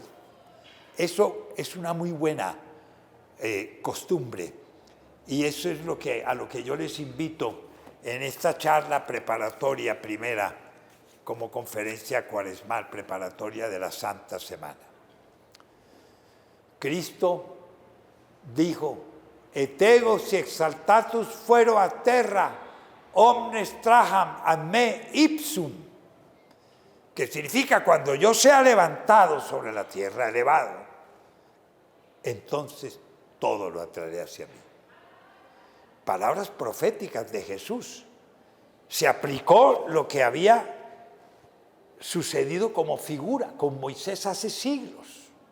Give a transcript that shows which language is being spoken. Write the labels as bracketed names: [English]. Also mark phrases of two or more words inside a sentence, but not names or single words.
[Spanish] Eso es una muy buena costumbre y eso es a lo que yo les invito en esta charla preparatoria primera como conferencia cuaresmal preparatoria de la Santa Semana. Cristo dijo: [Latin] et ego si exaltatus fuero a terra, omnes traham a me ipsum, [Spanish] que significa cuando yo sea levantado sobre la tierra, elevado, entonces todo lo atraeré hacia mí. Palabras proféticas de Jesús. Se aplicó lo que había sucedido como figura con Moisés hace siglos.